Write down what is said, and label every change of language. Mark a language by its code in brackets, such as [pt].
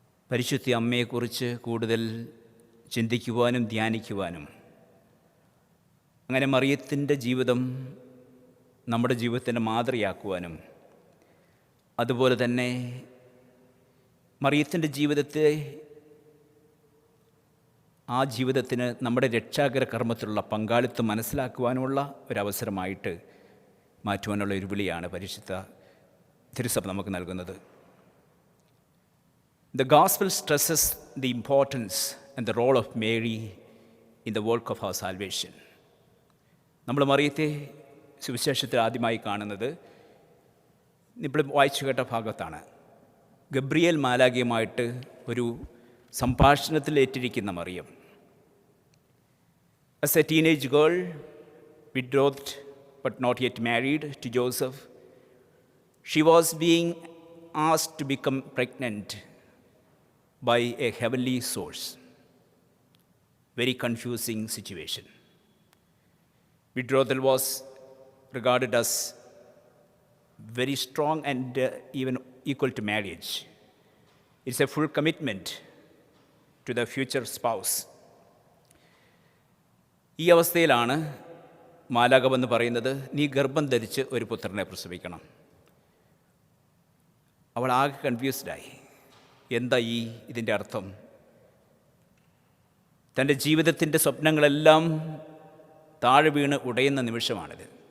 [ml] പരിശുദ്ധ അമ്മയെക്കുറിച്ച് കൂടുതൽ ചിന്തിക്കുവാനും ധ്യാനിക്കുവാനും, അങ്ങനെ മറിയത്തിൻ്റെ ജീവിതം നമ്മുടെ ജീവിതത്തിൻ്റെ മാതൃകയാക്കുവാനും, അതുപോലെ തന്നെ മറിയത്തിൻ്റെ ജീവിതത്തെ ആ ജീവിതത്തിന് നമ്മുടെ രക്ഷാകര കർമ്മത്തിലുള്ള പങ്കാളിത്തം മനസ്സിലാക്കുവാനുള്ള ഒരവസരമായിട്ട് മാറ്റുവാനുള്ള ഒരു വിളിയാണ് പരിശുദ്ധ തിരുസഭ നമുക്ക് നൽകുന്നത്. [en] The gospel stresses the importance and the role of Mary in the work of our salvation. [ml] നമ്മൾ മറിയത്തെ സുവിശേഷത്തിൽ ആദ്യമായി കാണുന്നത് ഇപ്പോൾ വായിച്ചു കേട്ട ഭാഗത്താണ്. ഗബ്രിയേൽ മാലാഖയുമായിട്ട് ഒരു സംഭാഷണത്തിൽ ഏറ്റിരിക്കുന്ന Mariyam. [en] As a teenage girl, betrothed but not yet married to Joseph, she was being asked to become pregnant by a heavenly source. Very confusing situation. Betrothal was regarded as very strong and even equal to marriage. It's a full commitment to the future spouse. [ml] ഈ അവസ്ഥയിലാണ് മാലാഖ വന്ന് പറയുന്നത്, നീ ഗർഭം ധരിച്ച് ഒരു പുത്രനെ പ്രസവിക്കണം. അവൾ ആകെ കൺഫ്യൂസ്ഡായി. എന്താ ഇതിൻ്റെ അർത്ഥം? തൻ്റെ ജീവിതത്തിൻ്റെ സ്വപ്നങ്ങളെല്ലാം താഴെ വീണ് ഉടയുന്ന നിമിഷമാണിത്.